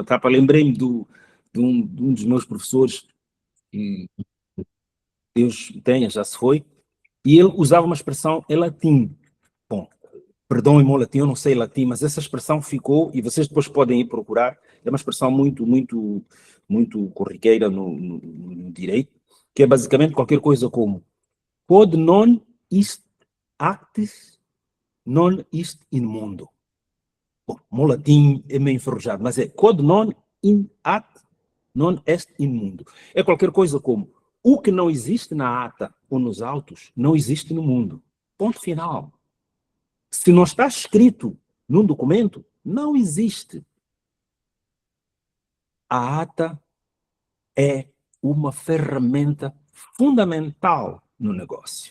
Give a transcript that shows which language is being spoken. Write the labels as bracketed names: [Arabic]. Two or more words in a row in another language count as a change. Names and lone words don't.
[Portuguese] Matapa, lembrei-me de um dos meus professores, que Deus tenha, já se foi, e ele usava uma expressão em latim. Bom, perdoem-me o latim, eu não sei latim, mas essa expressão ficou, e vocês depois podem ir procurar, é uma expressão muito, muito, muito corriqueira no direito, que é basicamente qualquer coisa como [Latin] quod non est actis, non est in mundo. [Portuguese] Bom, o latim é meio enferrujado, mas é [Latin] quod non in act, non est in mundo. [Portuguese] É qualquer coisa como o que não existe na ata ou nos autos, não existe no mundo. Ponto final. Se não está escrito num documento, não existe. A ata é uma ferramenta fundamental no negócio.